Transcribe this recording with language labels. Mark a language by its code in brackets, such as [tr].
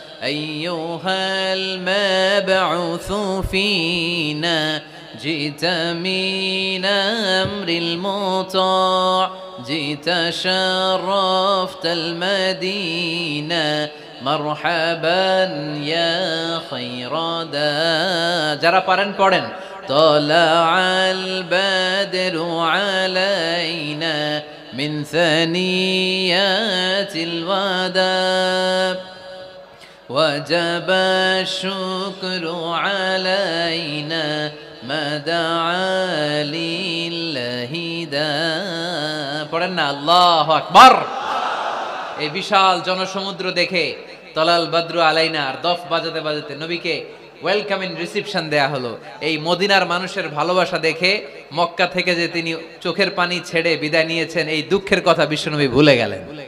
[ar] আইয়ুহাল মাবউসু ফিনা جئت من أمر المطاع جئت شرفت المدينة مرحبا يا خير دا [bn] যারা পারেন পড়েন। [ar] طلع البدر علينا من ثنيات الوداع وجب الشكر علينا ما دعا لله دا [bn] পড়েন না? [ar] আল্লাহু আকবার। [bn] এই বিশাল জনসমুদ্র দেখে [ar] তলাল বদরু আলাইনা [bn] আর দফ বাজাতে বাজাতে নবীকে ওয়েলকামিং রিসিপশন দেয়া হলো। এই মদিনার মানুষের ভালোবাসা দেখে মক্কা থেকে যে তিনি চোখের পানি ছেড়ে বিদায় নিয়েছেন, এই দুঃখের কথা বিশ্বনবী ভুলে গেলেন।